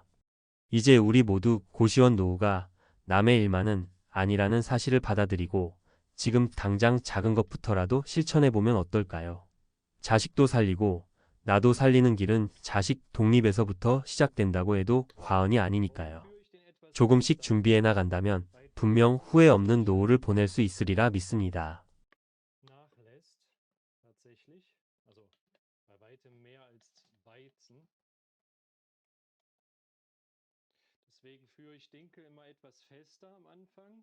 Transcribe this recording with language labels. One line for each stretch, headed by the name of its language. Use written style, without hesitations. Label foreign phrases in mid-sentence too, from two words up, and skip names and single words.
Korean: 이제 우리 모두 고시원 노후가 남의 일만은 아니라는 사실을 받아들이고 지금 당장 작은 것부터라도 실천해보면 어떨까요? 자식도 살리고 나도 살리는 길은 자식 독립에서부터 시작된다고 해도 과언이 아니니까요. 조금씩 준비해 나간다면 분명 후회 없는 노후를 보낼 수 있으리라 믿습니다.
German: nachlässt, tatsächlich. Also bei weitem mehr als Weizen. Deswegen führe ich Dinkel immer etwas fester am Anfang.